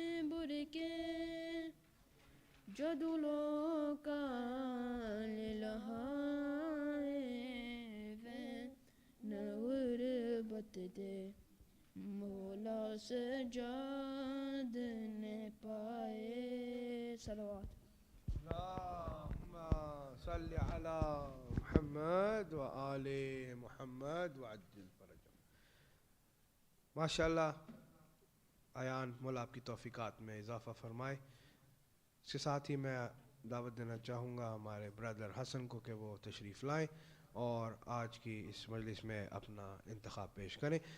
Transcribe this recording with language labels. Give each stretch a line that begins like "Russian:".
Punjabi: برکے جدو لوکاں لہائے وین غربت دے مولا سجاد نے پائے صلوات
Arabic: اللهم صل على محمد وآل محمد وعجل فرجهم.
Urdu: ماشاءاللہ ایان مولا آپ کی توفیقات میں اضافہ فرمائے. اس کے ساتھ ہی میں دعوت دینا چاہوں گا ہمارے برادر حسن کو کہ وہ تشریف لائیں اور آج کی اس مجلس میں اپنا انتخاب پیش کریں.